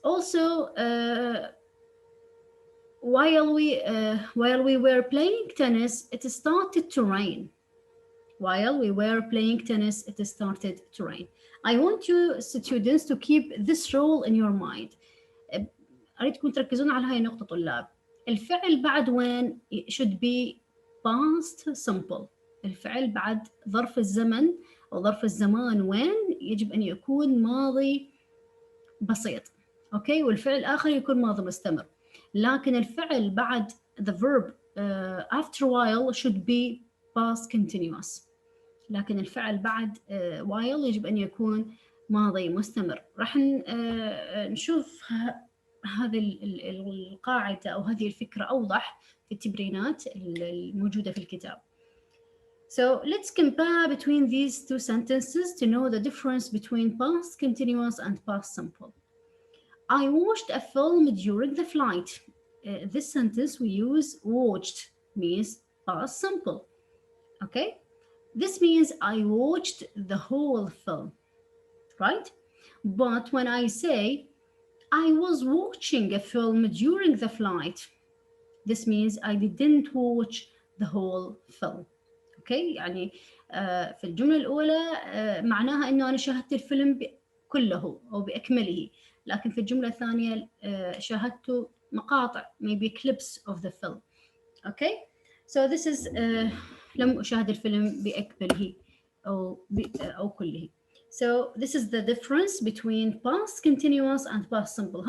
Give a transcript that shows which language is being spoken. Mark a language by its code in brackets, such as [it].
[en] Also, while we were playing tennis, it started to rain. While we were playing tennis, it started to rain. I want you students to keep this rule in your mind. [ar] أريدكم تركزون على هاي النقطة طلاب. الفعل بعد وين [en] should be past simple. [ar] الفعل بعد ظرف الزمن أو ظرف الزمان وين يجب أن يكون ماضي بسيط. أوكي، والفعل الآخر يكون ماضي مستمر. لكن الفعل بعد [en] the verb after while should be past continuous. [ar] لكن الفعل بعد while يجب أن يكون ماضي مستمر. راح نشوف هذه القاعدة أو هذه الفكرة أوضح في التمرينات الموجودة في الكتاب. [en] So let's compare between these two sentences to know the difference between past continuous and past simple. I watched a film during the flight. This sentence we use watched means past simple. Okay? This means I watched the whole film, right? But when I say I was watching a film during the flight, this means I didn't watch the whole film. [ar] اوكي يعني في الجمله الاولى معناها انه انا شاهدت الفيلم كله او باكمله، لكن في الجمله الثانيه شاهدت مقاطع [en] maybe clips of the film. okay so this is [ar] لم اشاهد الفيلم باكمله او كله. [en] So this is the difference between past continuous and past simple.